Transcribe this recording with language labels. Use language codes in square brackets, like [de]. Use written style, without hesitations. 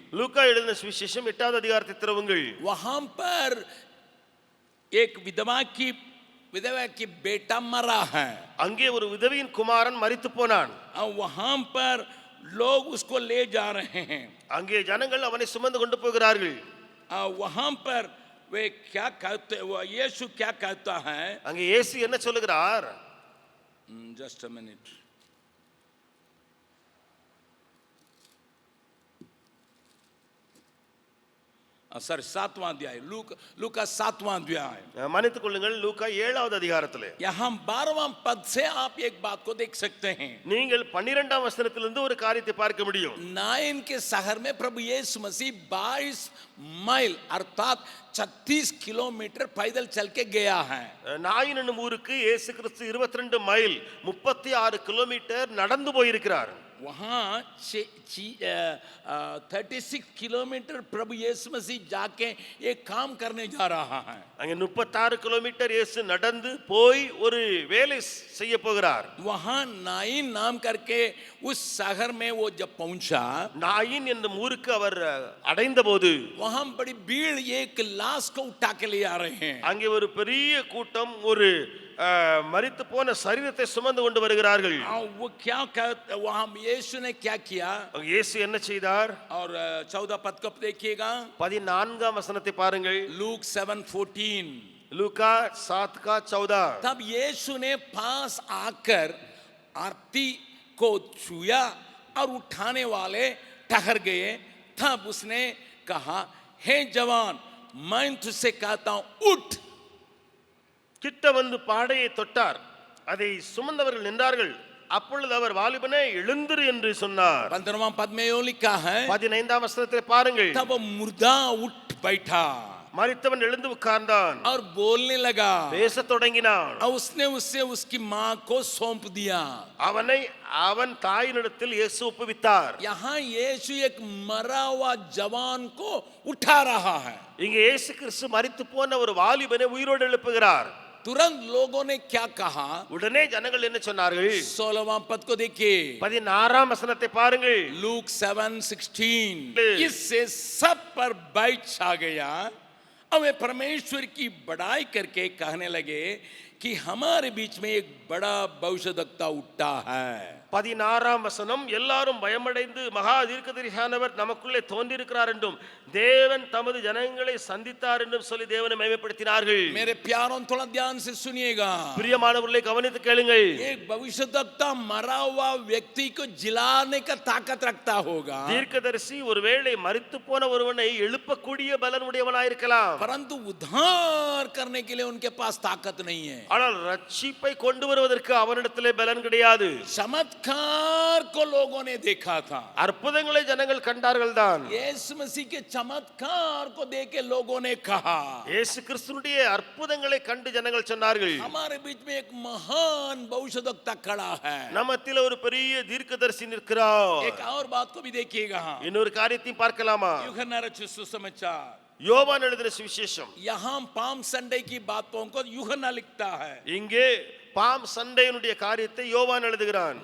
[ta] லூக்கா எழுதின சுவிசேஷம் 8வது அதிகாரத்தை திறவுங்கள். [hi] वहां पर एक विधवा की बेटा मरा है, [ta] அங்கே ஒரு விதவையின் குமாரன் மரித்து போனான். [hi] और वहां पर लोग उसको ले जा रहे हैं। [ta] அங்கே ஜனங்கள் அவனை சுமந்து கொண்டு போகிறார்கள். [hi] वहां पर वे क्या कहते, यीशु क्या कहता है? [ta] அங்கே இயேசு என்ன சொல்லுகிறார்? [en] just a minute, [hi] सर 7वां अध्याय, लूका 7वां अध्याय, [ta] மன்னித்துக் கொள்ளுங்கள், லூக்கா 7வது அதிகாரத்திலே [hi] यहाँ 12वां पद से आप एक बात को देख सकते हैं। [ta] நீங்கள் 12ஆம் வசனத்திலிருந்து ஒரு காரியத்தை பார்க்க முடியும். [hi] नाइन के शहर में प्रभु यीशु मसीह 22 மைல் अर्थात 36 किलोमीटर पैदल चल के गया है। [ta] நாயின் என்னும் ஊருக்கு இயேசு கிறிஸ்து 22 மைல் 36 கிலோமீட்டர் நடந்து போயிருக்கிறார். [hi] वहाँ 36 किलोमीटर प्रभु यीशु मसीह जाके एक काम करने जा रहा है. [ta] அங்கே 36 கிலோமீட்டர் இயேசு நடந்து போய் ஒரு வேலை செய்ய போகிறார். [hi] वहाँ नाइन नाम करके उस शहर में वो जब पहुंचा, [ta] நாயின் என்னும் ஊருக்கு அவர் அடைந்தபோது [hi] वहाँ बड़ी भीड़ एक लाश को उठा के ले आ रहे हैं. [ta] அங்கே ஒரு பெரிய கூட்டம் ஒரு மரித்து போன சரீரத்தை சுமந்து கொண்டு வருகிறார்கள். [hi] वो क्या वहाँ यीशु ने क्या किया [ta] இயேசு என்ன செய்தார்? [hi] और 14 पद को देखिएगा. [ta] 14ஆம் வசனத்தை பாருங்கள். [hi] लूक 7:14. लूका 7 का 14. तब यीशु ने पास आकर आरती को छुआ और उठाने वाले ठहर गए. तब उसने कहा, हे जवान, मैं तुझसे कहता हूं, उठ. [ta] கிட்ட வந்து பாடையை தொட்டார். அதை சுமந்தவர்கள் நின்றார்கள். அப்பொழுது அவர் வாலிபனே எழுந்திரு என்று சொன்னார். [hi] 15वां पद में यो लिखा है, [ta] 15ஆம் வசனத்தை பாருங்கள். [hi] तब मुर्दा उठ बैठा [ta] மரித்தவன் எழுந்து உட்கார்ந்தான். [hi] और बोलने लगा. [ta] பேசத் தொடங்கினான். [hi] और उसने उससे उसकी माँ को सौंप दिया. [ta] அவனை அவன் தாயினிடத்தில் இயேசு ஒப்புவித்தார். [hi] यहाँ यीशु एक मरा हुआ जवान को उठा रहा है. [ta] இங்கே இயேசு கிறிஸ்து மரித்து போன ஒரு வாலிபனை உயிரோடு எழுப்புகிறார். [hi] तुरंत लोगों ने क्या कहा? [ta] உடனே ஜனங்கள் என்ன சொன்னார்கள்? [hi] 16वां पद को देखिए. [ta] 16ஆம் வசனத்தை பாருங்கள். [hi] लूक 7:16. इससे सब पर भय छा गया और वे परमेश्वर की बड़ाई करके कहने लगे कि हमारे बीच में एक बड़ा भविष्यद्वक्ता उठा है. [ta] 16ஆம் வசனம், எல்லாரும் பயமடைந்து மகா தீர்க்கதரிசியானவர் நமக்குள்ளே தோன்றியிருக்கிறார் என்றும் தேவன் தமது ஜனங்களை சந்தித்தார் என்றும் சொல்லி தேவனை மகிமைப்படுத்தினார்கள். [hi] मेरे प्यारों, थोड़ा ध्यान से सुनिएगा. [ta] பிரியமானவர்களை கவனித்து கேளுங்கள். [hi] एक भविष्यद्वक्ता मरा हुआ व्यक्ति को जिलाने का ताकत रखता होगा, [ta] தீர்க்கதரிசி ஒருவேளை மரித்து போன ஒருவனை எழுப்பக்கூடிய பலன் உடையவனாயிருக்கலாம். [hi] परंतु उद्धार करने के लिए उनके पास ताकत नहीं है. [ta] ஆனால் ரட்சிப்பை கொண்டு வருவதற்கு அவனிடத்திலே பலன் கிடையாது. [hi] चमत्कार को लोगों ने देखा था. [ta] அற்புதங்களை ஜனங்கள் கண்டார்கள் தான். [hi] यीशु मसीह के चमत्कार को देख के लोगों ने कहा, [ta] இயேசு கிறிஸ்துவினுடைய அற்புதங்களை கண்டு ஜனங்கள் சொன்னார்கள், [hi] हमारे बीच में एक महान भविष्यद्वक्ता खड़ा है. [ta] நமத்திலே ஒரு பெரிய தீர்க்கதரிசி நிற்கிறார். [hi] एक और बात को भी देखिएगा. [ta] இன்னொரு காரியத்தையும் பார்க்கலாமா? [hi] यूहन्ना रचित सुसमाचार, [ta] யோவான் எழுதின சுவிசேஷம். [hi] यहाँ पाम संडे की बातों को यूहन्ना लिखता है. [ta] இங்கே பாம் சண்டையினுடைய காரியத்தை யோவான் எழுதுகிறான்.